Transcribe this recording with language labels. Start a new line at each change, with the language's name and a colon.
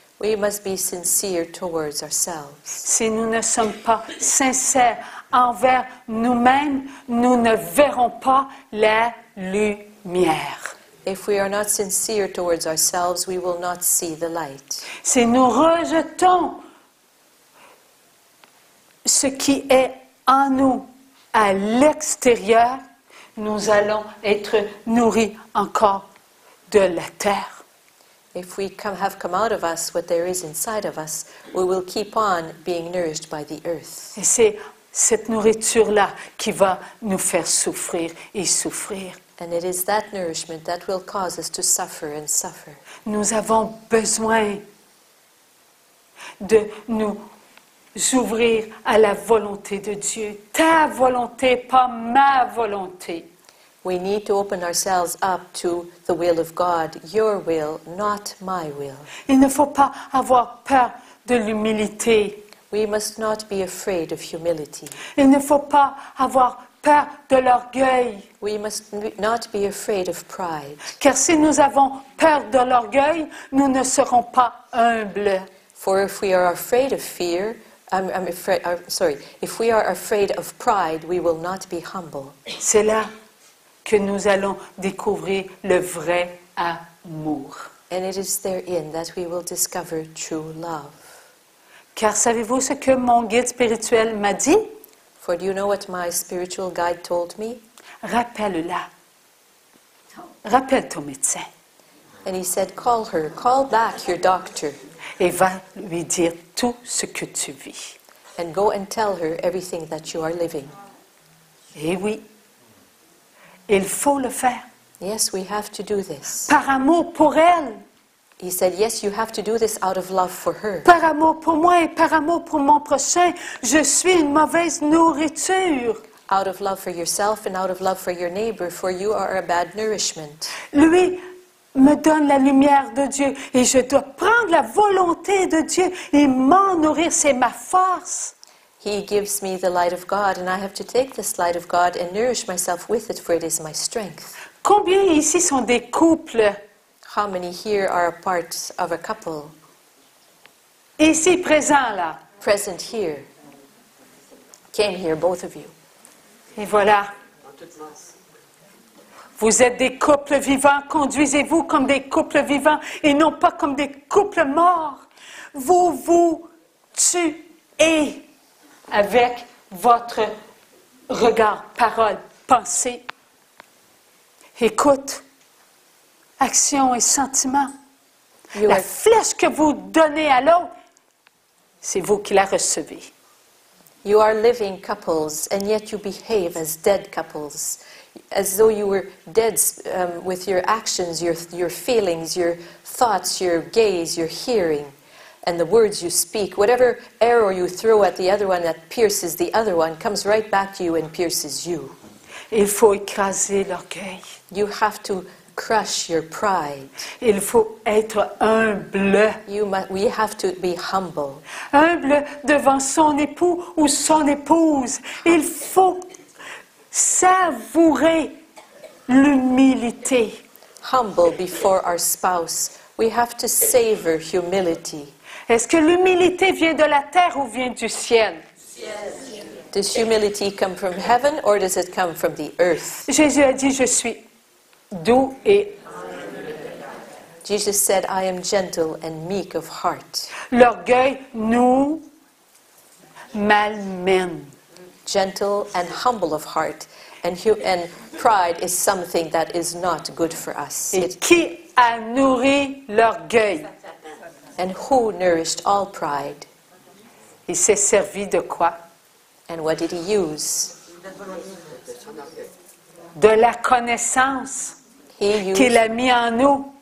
English: We must be sincere towards ourselves.
French: Si nous ne sommes pas sincères envers nous-mêmes, nous ne verrons pas la lumière.
English: If we are not sincere towards ourselves, we will not see the light.
French: Si nous rejetons ce qui est en nous à l'extérieur, nous allons être nourris encore de la terre.
English: If we have come out of us what there is inside of us, we will keep on being nourished by the earth.
French: Et c'est cette nourriture-là qui va nous faire souffrir et souffrir.
English: And it is that nourishment that will cause us to suffer and suffer.
French: Nous avons besoin de nous ouvrir à la volonté de Dieu. Ta volonté, pas ma volonté.
English: We need to open ourselves up to the will of God, your will, not my will.
French: Il ne faut pas avoir peur de l'humilité.
English: We must not be afraid of humility.
French: Il ne faut pas avoir peur de l'orgueil.
English: We must not be afraid of pride.
French: Car si nous avons peur de l'orgueil, nous ne serons pas humbles.
English: For if we are afraid of fear, if we are afraid of pride, we will not be humble.
French: C'est là que nous allons découvrir le vrai amour.
English: And it is therein that we will discover true love.
French: Car savez-vous ce que mon guide spirituel m'a dit?
English: For do you know what my spiritual guide told me?
French: Rappelle-la. Rappelle ton médecin.
English: And he said, call back your doctor.
French: Et va lui dire tout ce que tu vis.
English: And go and tell her everything that you are living.
French: Et oui, il faut le faire.
English: Yes, we have to do this.
French: Par amour pour elle.
English: He said, yes, you have to do this out of love for her.
French: Par amour pour moi et par amour pour mon prochain, je suis une mauvaise nourriture.
English: Out of love for yourself and out of love for your neighbor, for you are a bad nourishment.
French: Lui me donne la lumière de Dieu et je dois prendre la volonté de Dieu et m'en nourrir, c'est ma force.
English: He gives me the light of God and I have to take this light of God and nourish myself with it, for it is my strength.
French: Combien ici sont des couples?
English: How many here are a part of a couple?
French: Ici présents là.
English: Present here. Came here, both of you.
French: Et voilà. Vous êtes des couples vivants, conduisez-vous comme des couples vivants et non pas comme des couples morts. Vous vous tuez avec votre regard, parole, pensée, écoute, action et sentiment. La flèche que vous donnez à l'autre, c'est vous qui la recevez.
English: You are living couples, and yet you behave as dead couples, as though you were dead with your actions, your feelings, your thoughts, your gaze, your hearing, and the words you speak. Whatever arrow you throw at the other one that pierces the other one comes right back to you and pierces you.
French: Il faut écraser l'orgueil.
English: You have to crush your pride.
French: Il faut être humble.
English: We have to be humble.
French: Humble devant son époux ou son épouse. Il faut savourer l'humilité.
English: Humble before our spouse. We have to savor humility.
French: Est-ce que l'humilité vient de la terre ou vient du ciel?
English: Does humility come from heaven or does it come from the earth?
French: Jésus a dit, je suis doux et...
English: Jesus said, I am gentle and meek of heart.
French: L'orgueil nous malmène.
English: Gentle and humble of heart. And pride is something that is not good for us.
French: Et qui a nourri l'orgueil?
English: And who nourished all pride?
French: Il s'est servi de quoi?
English: And what did he use?
French: De la connaissance qu'il a mis en nous.